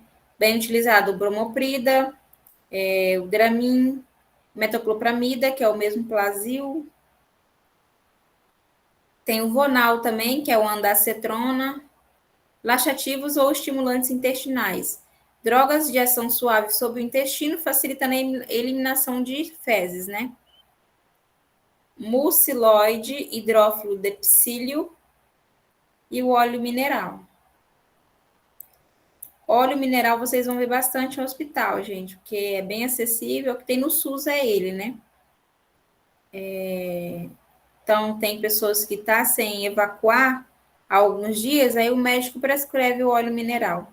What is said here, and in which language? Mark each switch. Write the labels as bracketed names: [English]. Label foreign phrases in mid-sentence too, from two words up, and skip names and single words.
[Portuguese] Bem utilizado o bromoprida, o Dramin, metoclopramida, que é o mesmo Plasil. Tem o Vonal também, que é o andacetrona. Laxativos ou estimulantes intestinais. Drogas de ação suave sobre o intestino, facilitando a eliminação de fezes, né? Muciloide, hidrófilo de psílio e o óleo mineral. Óleo mineral vocês vão ver bastante no hospital, gente, porque é bem acessível. O que tem no SUS é ele, né? Então, tem pessoas que estão sem evacuar há alguns dias, aí o médico prescreve o óleo mineral.